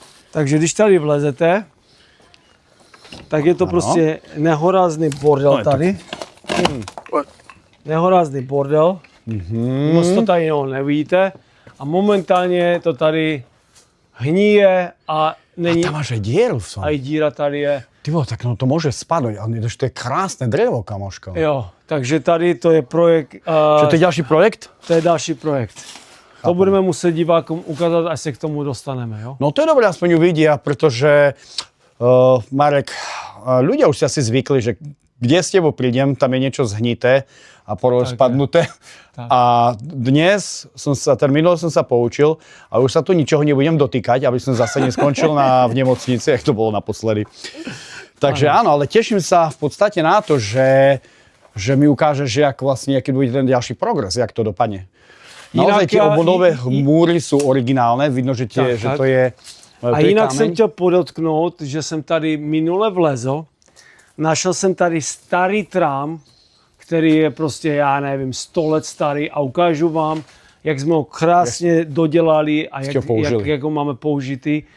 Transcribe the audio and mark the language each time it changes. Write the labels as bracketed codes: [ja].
[cs] Takže když tady vlezete, tak je to prostě nehorázný bordel tady. Nehorázný bordel. Moc to tady nevidíte. A momentálně to tady hníje a není... [sk] A tam máš aj dieru v tom. [cs] A i díra tady je. [sk] Ty vole, tak no to môže spadnúť, ale to je krásne drevo, kamoško. [cs] Jo, takže tady to je projekt... [sk] Čo to je ďalší projekt? [cs] To je další projekt. To budeme muset divákům ukázat, až se k tomu dostaneme, jo? [sk] No to je dobré, aspoň uvidia, pretože Marek, ľudia už si asi zvykli, že kde s tebou prídem, tam je niečo zhnité a porozpadnuté. A dnes minule som sa poučil a už sa tu ničoho nebudem dotýkať, aby som zase neskončil v nemocnici, jak to bolo naposledy. Takže áno, ale teším sa v podstate na to, že mi ukážeš, jak vlastne, aký bude ten ďalší progres, jak to dopadne. Naozaj tie obvodové múry sú originálne, vidno, že to je [cs] a jinak jsem chtěl podotknout, že jsem tady minule vlezl, našel jsem tady starý trám, který je prostě, já nevím, 100 let starý, a ukážu vám, jak jsme ho krásně dodělali a jak ho máme použitý.